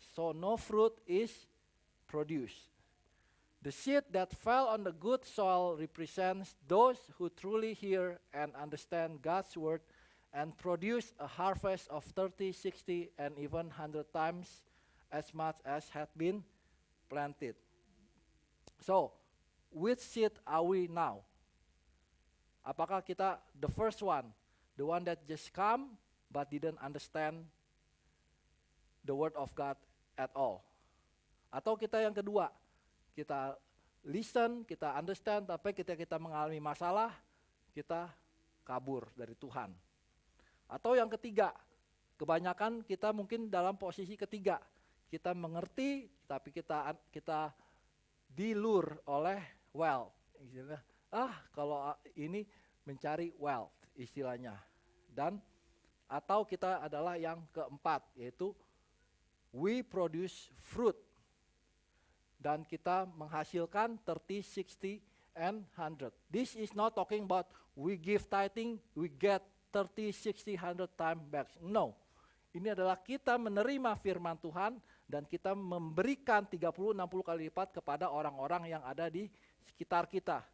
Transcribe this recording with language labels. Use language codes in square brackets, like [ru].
[en] So no fruit is produced. The seed that fell on the good soil represents those who truly hear and understand God's word and produce a harvest of 30, 60, and even 100 times as much as had been planted. So, which seed are we now? [id] Apakah kita [en] the first one, the one that just come but didn't understand the word of God at all? [id] Atau kita yang kedua, kita listen, kita understand, tapi ketika kita mengalami masalah, kita kabur dari Tuhan. Atau yang ketiga, kebanyakan kita mungkin dalam posisi ketiga, kita mengerti, tapi kita dilur oleh wealth. Kalau ini mencari wealth istilahnya. Dan atau kita adalah yang keempat, yaitu [en] we produce fruit. [id] Dan kita menghasilkan 30, 60, and 100. [en] This is not talking about we give tithing, we get 30, 60, 100 times back. No. [id] Ini adalah kita menerima firman Tuhan dan kita memberikan 30, 60 kali lipat kepada orang-orang yang ada di sekitar kita.